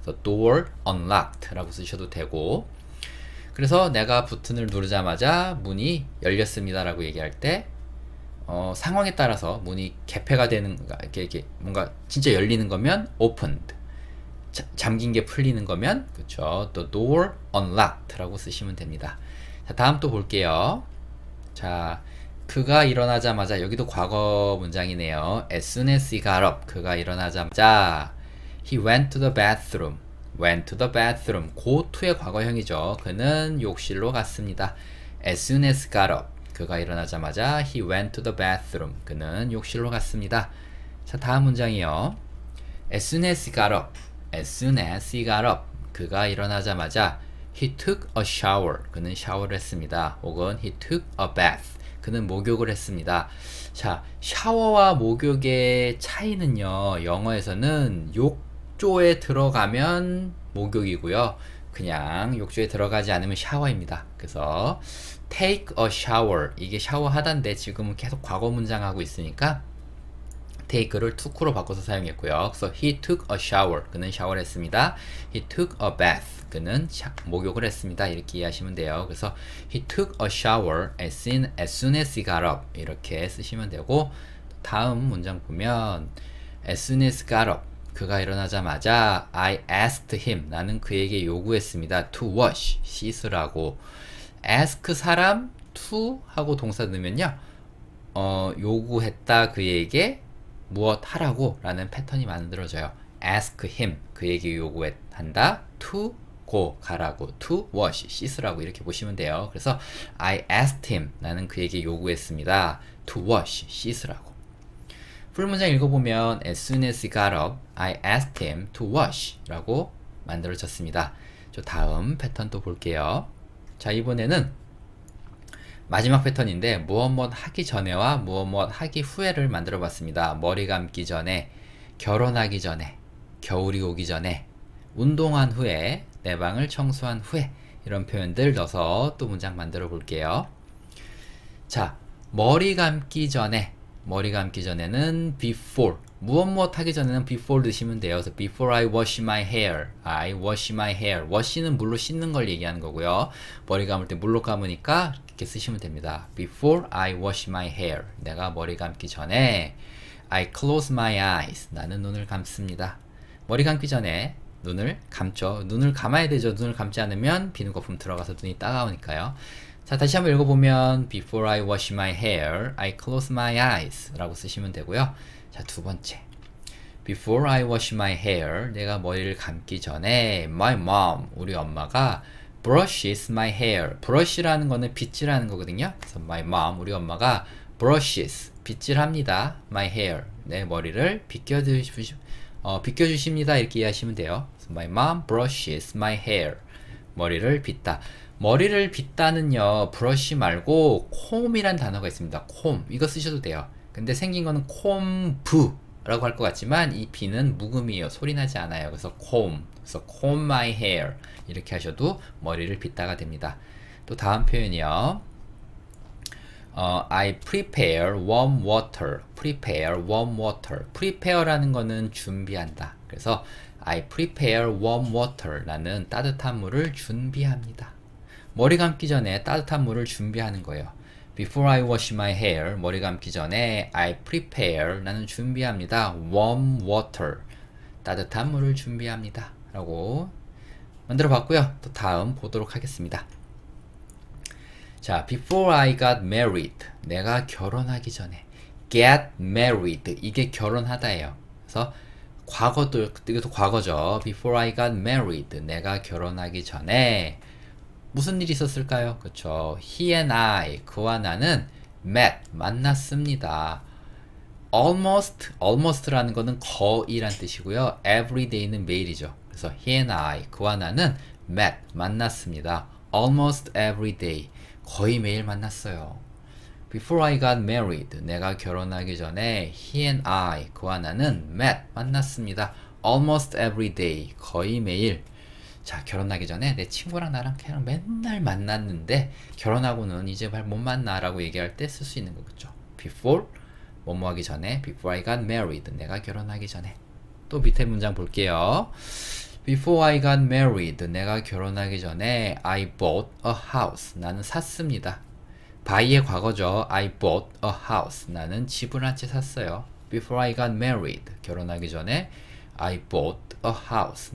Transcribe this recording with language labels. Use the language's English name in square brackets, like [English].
[Korean] 그래서 [English] door unlocked [Korean] 라고 쓰셔도 되고, 그래서 내가 버튼을 누르자마자 문이 열렸습니다라고 얘기할 때 상황에 따라서 문이 개폐가 되는 이렇게 뭔가 진짜 열리는 거면 opened, 잠긴 게 풀리는 거면 그렇죠. [English] The door unlocked [Korean] 라고 쓰시면 됩니다. 자, 다음 또 볼게요. 자, 그가 일어나자마자, 여기도 과거 문장이네요. [English] As soon as he got up, [Korean] 그가 일어나자마자 [English] he went to the bathroom. went to the bathroom. [Korean] go to의 과거형이죠. 그는 욕실로 갔습니다. [English] As soon as got up. [Korean] 그가 일어나자마자 [English] he went to the bathroom. [Korean] 그는 욕실로 갔습니다. 자, 다음 문장이요. [English] As soon as he got up. As soon as he got up. [Korean] 그가 일어나자마자 [English] he took a shower. [Korean] 그는 샤워를 했습니다. 혹은 [English] he took a bath. [Korean] 그는 목욕을 했습니다. 자, 샤워와 목욕의 차이는요, 영어에서는 욕조에 들어가면 목욕이고요, 그냥 욕조에 들어가지 않으면 샤워입니다. 그래서 [English] take a shower, [Korean] 이게 샤워하다인데 지금은 계속 과거 문장 하고 있으니까 take를 took로 바꿔서 사용했고요. 그래서 [English] he took a shower, [Korean] 그는 샤워를 했습니다. [English] he took a bath, [Korean] 그는 목욕을 했습니다. 이렇게 이해하시면 돼요. 그래서 [English] he took a shower as soon as he got up, [Korean] 이렇게 쓰시면 되고, 다음 문장 보면 [English] as soon as got up, [Korean] 그가 일어나자마자 [English] I asked him, [Korean] 나는 그에게 요구했습니다. [English] to wash, [Korean] 씻으라고. ask 사람, to 하고 동사 넣으면요, 요구했다 그에게 무엇 하라고 라는 패턴이 만들어져요. [English] ask him, [Korean] 그에게 요구한다. [English] to go, [Korean] 가라고. [English] to wash, [Korean] 씻으라고. 이렇게 보시면 돼요. 그래서 [English] I asked him, [Korean] 나는 그에게 요구했습니다. [English] to wash, [Korean] 씻으라고. 풀문장 읽어보면 [English] as soon as he got up, I asked him to wash [Korean] 라고 만들어졌습니다. 저 다음 패턴 또 볼게요. 자, 이번에는 마지막 패턴인데 무엇 하기 전에와 무엇 하기 후에를 만들어 봤습니다. 머리 감기 전에, 결혼하기 전에, 겨울이 오기 전에, 운동한 후에, 내 방을 청소한 후에, 이런 표현들 넣어서 또 문장 만들어 볼게요. 자, 머리 감기 전에는 before, 무엇 하기 전에는 before 드시면 돼요. [English] 그래서 before I wash my hair, I wash my hair. [Korean] wash는 물로 씻는 걸 얘기하는 거고요. 머리 감을 때 물로 감으니까 이렇게 쓰시면 됩니다. [English] before I wash my hair, [Korean] 내가 머리 감기 전에 [English] I close my eyes, [Korean] 나는 눈을 감습니다. 머리 감기 전에 눈을 감죠. 눈을 감아야 되죠. 눈을 감지 않으면 비누 거품 들어가서 눈이 따가우니까요. 자, 다시 한번 읽어보면 [English] before I wash my hair, I close my eyes [Korean] 라고 쓰시면 되고요. 자, 두 번째, [English] before I wash my hair, [Korean] 내가 머리를 감기 전에 [English] my mom, [Korean] 우리 엄마가 [English] brushes my hair. [Korean] brush라는 거는 빗질하는 거거든요. 그래서 [English] my mom, [Korean] 우리 엄마가 brushes, 빗질합니다. [English] my hair, [Korean] 내 머리를 빗겨주십니다. 이렇게 이해하시면 돼요. 그래서 [English] my mom brushes my hair, [Korean] 머리를 빗다. 머리를 빗다는요, 브러쉬 말고 콤이란 단어가 있습니다. 콤, 이거 쓰셔도 돼요. 근데 생긴 거는 콤브라고 할 것 같지만 이 B는 묵음이에요. 소리 나지 않아요. 그래서 comb, 그래서 [English] comb my hair [Korean] 이렇게 하셔도 머리를 빗다가 됩니다. 또 다음 표현이요. [English] I prepare warm water. prepare warm water. [Korean] prepare라는 거는 준비한다. 그래서 [English] I prepare warm water. [Korean] 나는 따뜻한 물을 준비합니다. 머리 감기 전에 따뜻한 물을 준비하는 거예요. [English] Before I wash my hair, [Korean] 머리 감기 전에 [English] I prepare, [Korean] 나는 준비합니다. [English] warm water, [Korean] 따뜻한 물을 준비합니다. 라고 만들어 봤고요. 또 다음 보도록 하겠습니다. 자, [English] before I got married, [Korean] 내가 결혼하기 전에. get married, 이게 결혼하다예요. 그래서 과거도, 이것도 과거죠. [English] before I got married, [Korean] 내가 결혼하기 전에 무슨 일이 있었을까요? 그쵸. [English] He and I, [Korean] 그와 나는 [English] met, [Korean] 만났습니다. almost라는 거는 거의란 뜻이고요. everyday는 매일이죠. 그래서 [English] he and I, [Korean] 그와 나는 met, 만났습니다. [English] almost every day, [Korean] 거의 매일 만났어요. [English] Before I got married, [Korean] 내가 결혼하기 전에 [English] he and I, [Korean] 그와 나는 [English] met, [Korean] 만났습니다. [English] Almost every day, [Korean] 거의 매일. 자, 결혼하기 전에 내 친구랑 나랑 그냥 맨날 만났는데 결혼하고는 이제 잘 못 만나라고 얘기할 때 쓸 수 있는 거겠죠. [English] Before, [Korean] 뭐뭐 하기 전에, [English] before I got married, [Korean] 내가 결혼하기 전에. 또 밑에 문장 볼게요. [English] Before I got married, [Korean] 내가 결혼하기 전에 [English] I bought a house, [Korean] 나는 샀습니다. buy의 과거죠. [English] I bought a house. [Korean] 나는 집을 한 채 샀어요. [English] Before I got married. [Korean] 결혼하기 전에 [English] I bought a house.